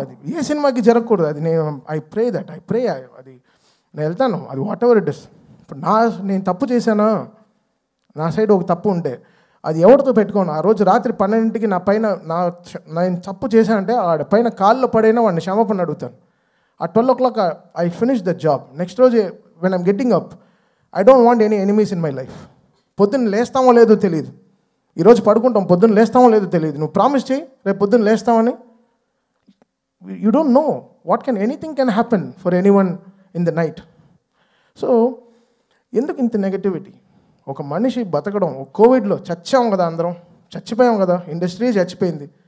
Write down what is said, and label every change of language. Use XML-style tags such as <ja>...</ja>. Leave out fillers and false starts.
<te>అది ఏ సినిమాకి జరగకూడదు. అది</te> <en>I pray</en> <te>అది నేను వెళ్తాను. అది</te> <en>Whatever it is.</en> <te>ఇప్పుడు నేను తప్పు చేశానా, నా సైడ్ ఒక తప్పు ఉంటే అది ఎవరితో పెట్టుకోను. ఆ రోజు రాత్రి 12ంటికి నేను తప్పు చేశానంటే ఆడ పైన కాల్లో పడైనా వాడిని క్షమాపణ అడుగుతాను.</te> <en>At 12 o'clock, I finish the job. Next</en> <te>రోజు</te> <en>when I'm getting up, I don't want any enemies in my life.</en> <te>పొద్దున్న లేస్తామో లేదో తెలియదు. ఈరోజు పడుకుంటాం, పొద్దున్న లేస్తామో లేదో తెలియదు. నువ్వు ప్రామిస్ చేయి రేపు పొద్దున్న లేస్తామని.</te> <en>You don't know anything can happen for anyone in the night.</en> <te>So ఎందుకు ఇంత నెగటివిటీ? ఒక మనిషి బతకడం, కోవిడ్లో చచ్చాం కదా, అందరం చచ్చిపోయాం కదా, ఇండస్ట్రీ చచ్చిపోయింది.</te>